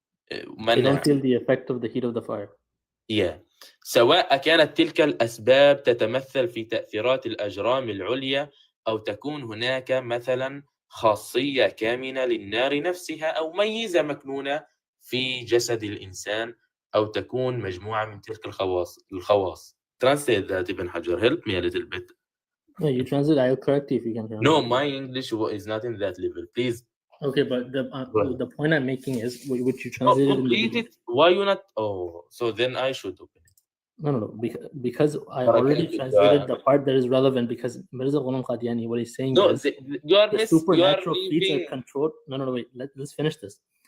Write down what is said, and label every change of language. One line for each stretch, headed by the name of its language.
English: You don't feel the effect of the heat of the fire. Yeah.
Arabic: سواء كانت تلك الأسباب تتمثل في تأثيرات الأجرام العليا أو تكون هناك مثلا خاصية كامنة للنار نفسها أو ميزة مكنونة في جسد الإنسان أو تكون مجموعة من تلك الخواص.
English: Translate that, Ibn Hajar. Help me a little bit. No, you translate. I'll correct you if you can. No, my English is not in that level. Please. Okay, but the point I'm making is which you translated. Complete it. Why you not? Oh, so then I should open it. No. Because I already translated the part that is relevant. Because Mirza Ghulam Qadiani, what he's saying is the supernatural feats are controlled. No. Wait. Let's finish this.